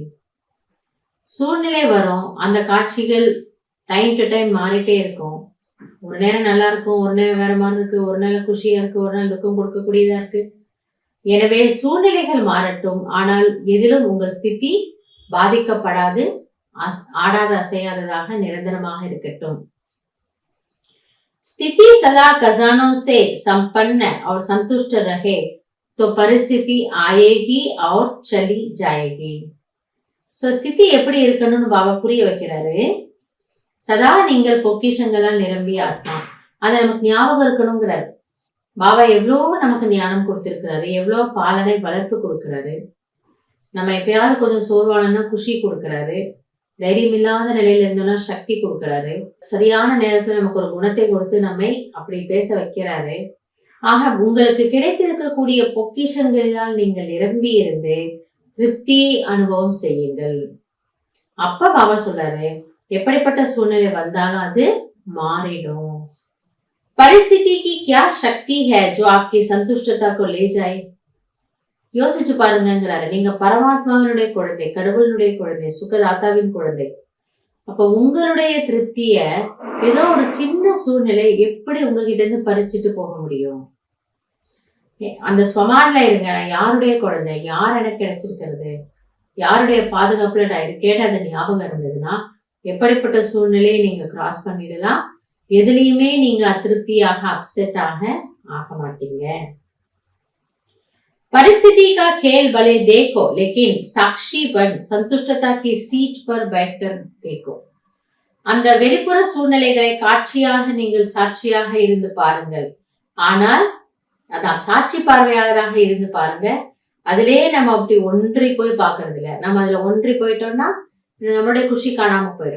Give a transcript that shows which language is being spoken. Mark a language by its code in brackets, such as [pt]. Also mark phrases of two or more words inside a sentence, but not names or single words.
[ta] சூழ்நிலை வரும், அந்த காட்சிகள் [en] time to time [ta] மாறிட்டே இருக்கும். ஒரு நேரம் நல்லா இருக்கும், ஒரு நேரம் வேற மாதிரி இருக்கு, ஒரு நாள் குஷியா இருக்கு, ஒரு நாள் துக்கம் கொடுக்கக்கூடியதா இருக்கு. எனவே சூழ்நிலைகள் மாறட்டும், ஆனால் எதிலும் உங்கள் ஸ்திதி பாதிக்கப்படாது, ஆடாத அசையாததாக நிரந்தரமாக இருக்கட்டும். [hi] स्थिति सदा खजानों से संपन्न और संतुष्ट रहे तो परिस्थिति आएगी और चली जाएगी. [ta] சோ ஸ்திதி எப்படி இருக்கணும்னு பாபா புரிய வைக்கிறாரு. சதா நீங்கள் பொக்கிஷங்களால் நிரம்பிய ஆத்மா, அதை நமக்கு ஞாபகம் இருக்கணுங்கிறாரு. பாபா எவ்வளவு நமக்கு ஞானம் கொடுத்திருக்கிறாரு, எவ்வளவு பாலனை வளர்ப்பு கொடுக்கிறாரு. நம்ம எப்பயாவது கொஞ்சம் சோர்வானா குஷி கொடுக்கிறாரு, தைரியம் இல்லாத நிலையில இருந்தோம்னா சக்தி கொடுக்கிறாரு, சரியான நேரத்துல நமக்கு ஒரு குணத்தை கொடுத்து நம்மை அப்படி பேச வைக்கிறாரு. ஆக உங்களுக்கு கிடைத்திருக்கக்கூடிய பொக்கிஷங்களினால் நீங்கள் நிரம்பி இருந்து திருப்தி அனுபவம் செய்யுங்கள். அப்ப பாபா சொல்றாரு, எப்படிப்பட்ட சூழ்நிலை வந்தாலும் அது மாறிடும். [hi] परिस्थिति की क्या शक्ति है जो आपकी संतुष्टता को ले जाए. [ta] யோசிச்சு பாருங்கிறாரு. நீங்க பரமாத்மாவினுடைய குழந்தை, கடவுளுடைய குழந்தை, சுகதாத்தாவின் குழந்தை. அப்ப உங்களுடைய திருப்திய ஏதோ ஒரு சின்ன சூழ்நிலை எப்படி உங்ககிட்ட இருந்து பறிச்சுட்டு போக முடியும்? அந்த ஸ்வமான்ல இருங்க, நான் யாருடைய குழந்தை, யார் எனக்கு கிடைச்சிருக்கிறது, யாருடைய பாதுகாப்புல நான் இருக்கேன்னு அந்த ஞாபகம் இருந்ததுன்னா எப்படிப்பட்ட சூழ்நிலையை நீங்க கிராஸ் பண்ணிடலாம். எதுலையுமே நீங்க அதிருப்தியாக அப்செட் ஆக மாட்டீங்க. [hi] परिस्थिति का खेल भले देखो लेकिन साक्षी बन संतुष्टता की सीट पर बैठकर देखो. [ta] அந்த வெளிப்புற சூழ்நிலைகளை காட்சியாக நீங்கள் சாட்சியாக இருந்து பாருங்கள். ஆனால் அதான் சாட்சி பார்வையாளராக இருந்து பாருங்க. அதிலே நம்ம அப்படி ஒன்றி போய் பாக்குறது இல்ல. நம்ம அதுல ஒன்றி போயிட்டோம்னா நம்மளுடைய குஷி காணாம போயிடும்.